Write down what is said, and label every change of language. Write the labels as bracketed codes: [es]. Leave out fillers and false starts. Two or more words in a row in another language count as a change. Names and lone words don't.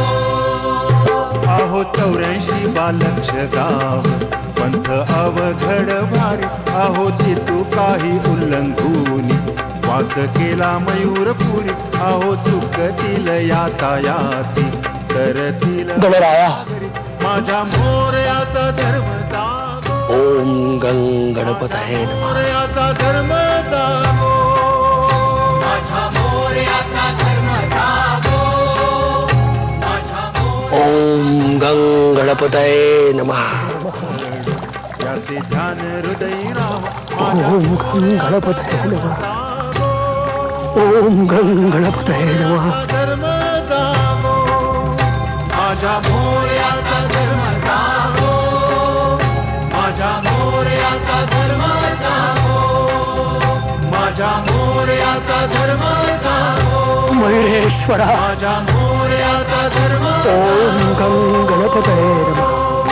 [mr] अहो 84 बालक्ष गाव पंथ अवघड भारी. अहो तितू काही उल्लंघून वास केला मयूरपुरी. अहो चुकतील यातायाती करतील गणराया, माझ्या मोरयाचा धर्म जागो. [sa] ओम गणपतये नमः. [mr] मोरयाचा धर्म जागो, माझ्या मोरयाचा धर्म जागो, माझ्या [sa] ओम गणपतये नमः. [mr] याचे ध्यान हृदय राम. [sa] ओम गणपतये नमः. ओम गणपतये नमः. [mr] धर्म जागो, माझ्या मोरयाचा धर्म जागो, माझ्या मोरयाचा धर्म जागो, माझ्या मोरयाचा धर्म जागो. मयुरेश्वरा, माझ्या मोरयाचा धर्म. [sa] ओम गणपतये नमः.